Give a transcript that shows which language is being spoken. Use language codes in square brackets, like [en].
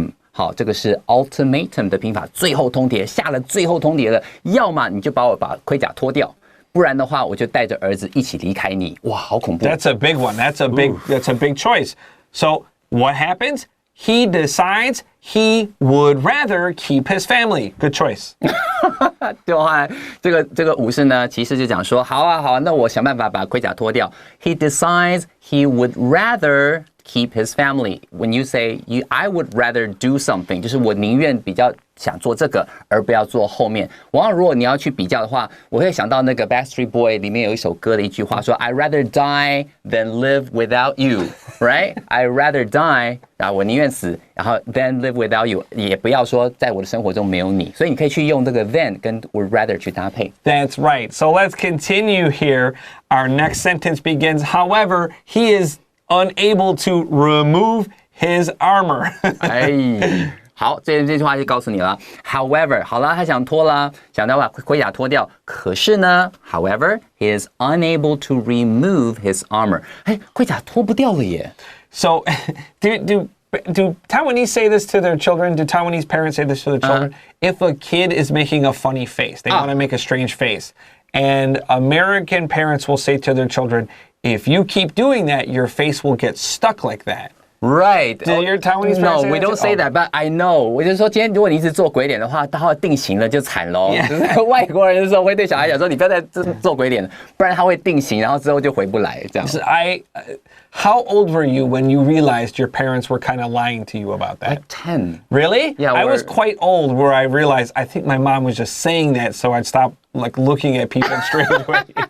[zh] 好，这个是 ultimatum 的拼法，最后通牒，下了最后通牒了，要么你就把盔甲脱掉，不然的话我就带着儿子一起离开你。哇，好恐怖。 [en] That's a big one. That's a big choice. So what happens? He decides he would rather keep his family. Good choice. [zh] 对啊，这个武士呢，骑士就讲说，好啊，那我想办法把盔甲脱掉。 [en] He decides he would rather keep his family. When you say I would rather do something， [zh] 就是我宁愿比较想做这个，而不要做后面。往往如果你要去比较的话，我会想到那个 Backstreet Boy 里面有一首歌的一句话说 ， [en] I rather die than live without you, right? I rather die， [zh] 然后我宁愿死，然后 [en] than live without you， [zh] 也不要说在我的生活中没有你。所以你可以去用这个 than 跟 would rather 去搭配。 [en] That's right. So let's continue here. Our next sentence begins, however, he is unable to remove his armor. [zh] 哎。好，这句话就告诉你了。 [en] However， [zh] 好了，他想脱了，想要把盔甲脱掉，可是呢 ， [en] However, he is unable to remove his armor。 [zh] 哎，盔甲脱不掉了耶。 [en] So, do Taiwanese say this to their children? Do Taiwanese parents say this to their children? If a kid is making a funny face, they want to make a strange face, and American parents will say to their children, "If you keep doing that, your face will get stuck like that." Right. Do your Taiwanese No, parents say we that don't say that, but I know. [zh] 我就说，今天如果你一直做鬼脸的话，到了定型了就惨喽。就是外国人的时候会对小孩讲说，你不要再做鬼脸了，不然他会定型，然后之后就回不来。这样。 [en] How old were you when you realized your parents were kind of lying to you about that? Like 10. Really? Yeah. I was quite old where I realized I think my mom was just saying that so I'd stop like looking at people in strange ways.